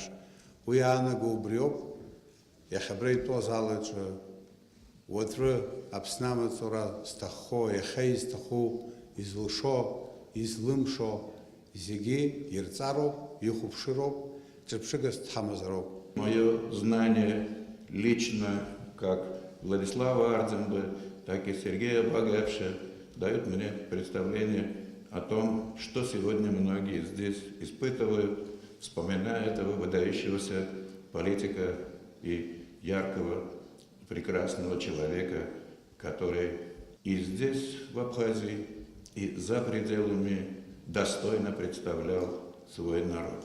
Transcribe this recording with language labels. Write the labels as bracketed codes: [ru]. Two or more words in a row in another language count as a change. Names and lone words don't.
[ab] Уи иаанаго убриоуп, иахьа абра итәоу азалаҿы уаҵәы Аԥсны амаҵура зҭаххо, иахьа изҭаху, изылшо, излымшо зегьы ирҵароуп, ихәаԥшыроуп, ҿырԥшыгас дҳамазароуп. [ru] Мое знание лично, как Владислава Арӡынбы, так и Сергея Багапши, дают мне представление о том, что сегодня многие здесь испытывают, вспоминая этого выдающегося политика и яркого, прекрасного человека, который и здесь, в Абхазии, и за пределами достойно представлял свой народ.